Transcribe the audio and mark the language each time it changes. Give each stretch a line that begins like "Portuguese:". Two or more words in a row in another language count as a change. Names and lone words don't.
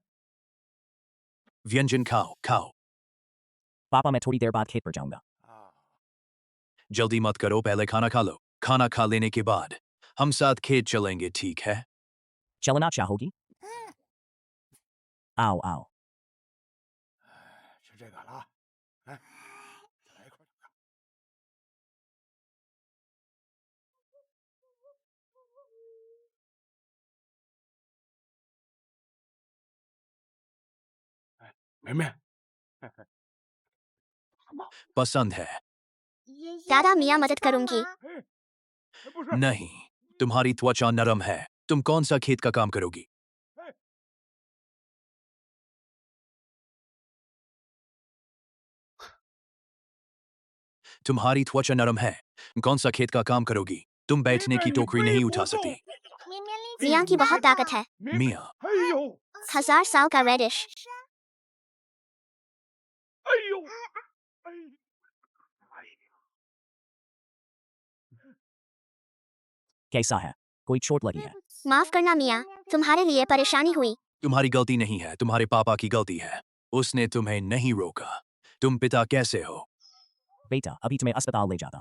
Hindi: व्यंजन खाओ, खाओ। पापा, मैं थोड़ी देर बाद खेत पर जाऊंगा। जल्दी मत करो, पहले खाना खा लो। खाना खा लेने के बाद हम साथ खेत चलेंगे, ठीक है? चलना चाहोगी? आओ आओ।
Chinese: 是这个了，来，来一块儿。哎，梅梅，
Hindi: पसंद है? दादा, मियाँ मदद करूंगी।
Chinese: 哎，不是，
Hindi: नहीं, तुम्हारी त्वचा नरम है। तुम कौन सा खेत का काम करोगी? तुम्हारी त्वचा नरम है, कौन सा खेत का काम करोगी? तुम बैठने की टोकरी नहीं उठा सकती। मियाँ की बहुत ताकत है।
Chinese: 梅梅，
Hindi: मियाँ, 哎呦， 1000 साल का रेडिश। 哎呦，哎，哎。 कैसा है? कोई चोट लगी है? माफ करना मियाँ, तुम्हारे लिए परेशानी हुई। तुम्हारी गलती नहीं है, तुम्हारे पापा की गलती है। उसने तुम्हें नहीं रोका। तुम पिता कैसे हो? बेटा, अभी तुम्हें अस्पताल ले जाता हूँ।